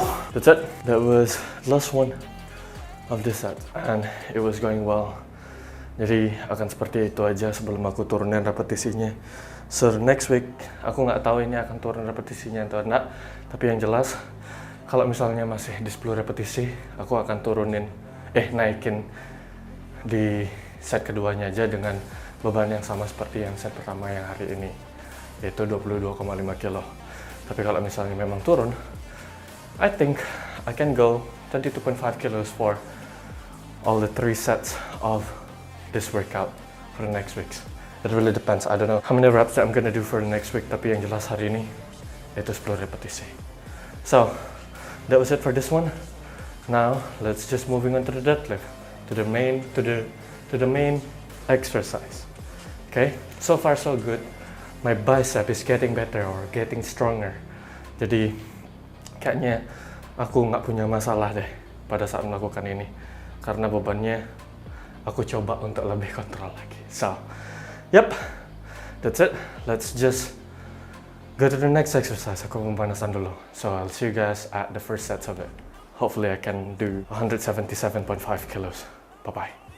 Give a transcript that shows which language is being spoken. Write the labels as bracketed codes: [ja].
[en] That's it. That was last one of this set, and it was going well. [id] Jadi akan seperti itu aja sebelum aku turunin repetisinya. [en] So next week [id] aku nggak tahu ini akan turun repetisinya atau enggak. Tapi yang jelas kalau misalnya masih di 10 repetisi, aku akan naikin di set keduanya aja dengan beban yang sama seperti yang set pertama yang hari ini, yaitu 22,5 kilo. Tapi kalau misalnya memang turun, [en] I think I can go 22.5 kilos for all the 3 sets of this workout for the next weeks. It really depends. I don't know how many reps that I'm gonna do for the next week, [id] tapi yang jelas hari ini itu 10 repetisi. [en] So, that was it for this one. Now, let's just moving on to the deadlift, to the main exercise. Okay? So far so good. My bicep is getting better or getting stronger. [id] Jadi kayaknya aku nggak punya masalah deh pada saat melakukan ini, karena bebannya aku coba untuk lebih kontrol lagi. [en] So, yep, that's it. Let's just go to the next exercise. [id] Aku pemanasan dulu. [en] So I'll see you guys at the first sets of it. Hopefully I can do 177.5 kilos. Bye bye.